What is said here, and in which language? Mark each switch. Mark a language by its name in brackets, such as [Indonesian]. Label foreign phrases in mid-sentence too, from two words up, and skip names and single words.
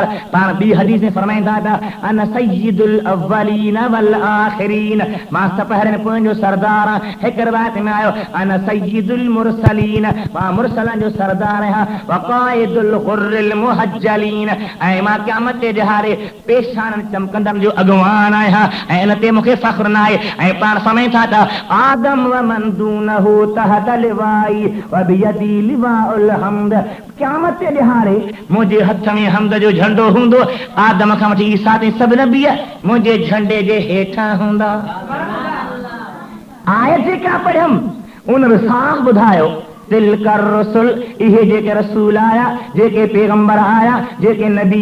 [Sindhi] पाण ॿी हदीस में फरमाईंदा था [Arabic] أنا سيد الأولين والآخرين, [Sindhi] मां सपहरनि पोयनि जो सरदार आहियां। हिकु रिवायत में आयो [Arabic] أنا سيد المرسلين, [Sindhi] मां मुरसलनि जो सरदार आहियां। [Arabic] وقائد الغر المحجلين, [Sindhi] ऐं मां क़यामत जे ॾिहाड़े पेशाननि चमकंदड़ जो अॻवान आहियां, ऐं इन ते मूंखे फ़ख्रु न आहे। ऐं पाण फरमाईं था त [Arabic] آدم ومن دونه تحت لوائي وبيدي لواء الحمد, [Sindhi] क़यामत जे ॾिहाड़े मुंहिंजे हथ में हम्द जो झंडो हूंदो, आदम खां वठी ईसा ताईं सभु नबी मुंहिंजे झंडे जे हेठां हूंदा। आयत जेका पढ़ियम उन साफ़ ॿुधायो [Arabic] تلك الرسل [Sindhi] इहे जेके रसूल आया जेके पैगंबर आया जेके नबी